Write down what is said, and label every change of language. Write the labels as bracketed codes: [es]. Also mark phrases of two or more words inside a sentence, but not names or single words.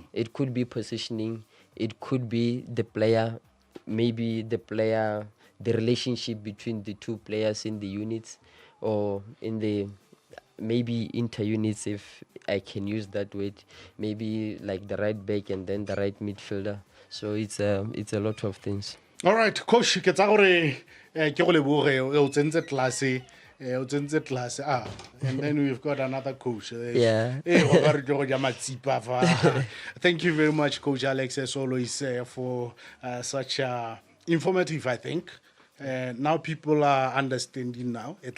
[en] It could be positioning. It could be the player, maybe the relationship between the 2 players in the units or in the maybe inter-units, if I can use that word, maybe like the right back and then the right midfielder. So it's a lot of things. All right, coach, [tn] ke tsa gore ke go leboge o tsentse class [en] and then we've got another coach. Yeah. Thank you very much, Coach Alex, as always, for such informative, I think. Now people are understanding now.